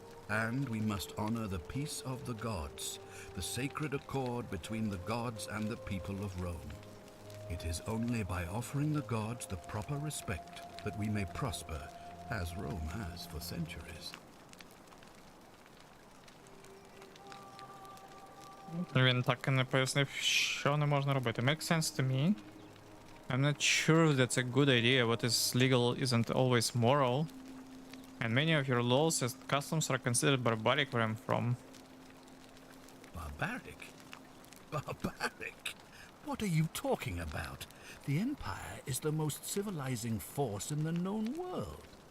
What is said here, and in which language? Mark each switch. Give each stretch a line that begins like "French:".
English: And we must honor the peace of the gods, the sacred accord between the gods and the people of Rome. It is only by offering the gods the proper respect that we may prosper, as Rome has for centuries.
Ukrainian: Він так і не пояснив, що не можна робити.
English: Makes sense to me. I'm not sure if that's a good idea. What is legal isn't always moral. And many of your laws and customs are considered barbaric where I'm from. Barbaric? Barbaric? What are you talking about? The Empire is the most civilizing force in the known world.